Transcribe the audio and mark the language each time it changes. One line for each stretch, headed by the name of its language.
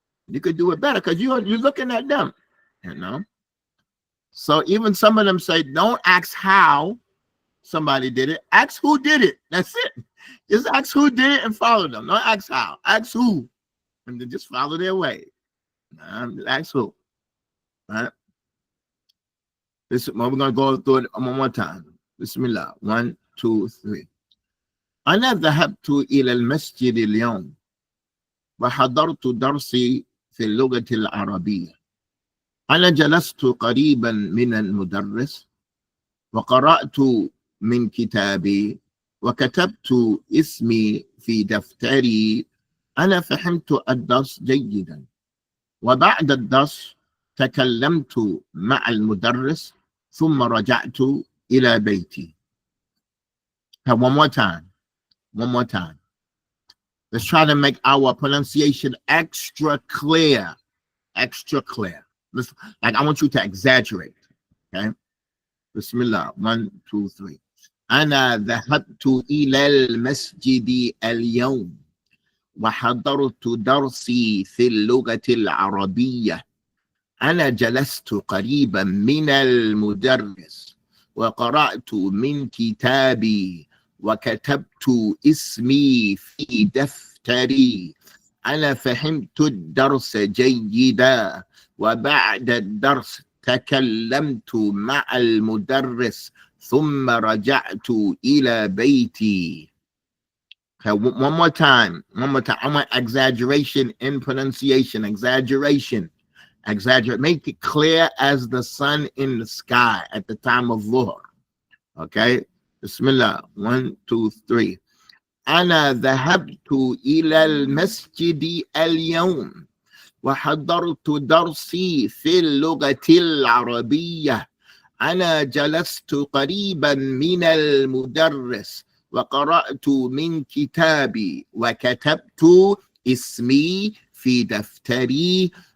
English: You could do it better because you're looking at them, you know? So even some of them say, don't ask how somebody did it. Ask who did it. That's it. Just ask who did it and follow them. Don't ask how. Ask who. And then just follow their way. Ask who. All right? This, we're going to go through it one more time. Bismillah. 1, 2, 3.
Arabic: أنا ذهبت إلى المسجد اليوم وحضرت درسي في اللغة العربية. أنا جلست قريبا من المدرس وقرأت من كتابي وكتبت اسمي في دفتري. أنا فهمت الدرس جيدا، وبعد الدرس تكلمت مع المدرس ثم رجعت إلى بيتي.
English: One more time. Let's try to make our pronunciation extra clear. Listen, like I want you to exaggerate. Okay. Bismillah. 1, 2, 3.
Arabic: أنا ذهبت إلى المسجد اليوم وحضرت درسي في اللغة العربية. أنا جلست قريبا من المدرس وقرأت من كتابي وكتبت اسمي في دفتري. أنا فهمت الدرس جيدا، وبعد الدرس تكلمت مع المدرس ثم رجعت إلى بيتي.
English: Okay, one more time. I want exaggeration in pronunciation. Exaggerate. Make it clear as the sun in the sky at the time of Dhuhr. Okay. Bismillah. 1, 2, 3.
Arabic: أنا ذهبت إلى المسجد اليوم وحضرت درسي في اللغة العربية. أنا جلست قريبا من المدرس وقرأت من كتابي وكتبت اسمي في دفتري.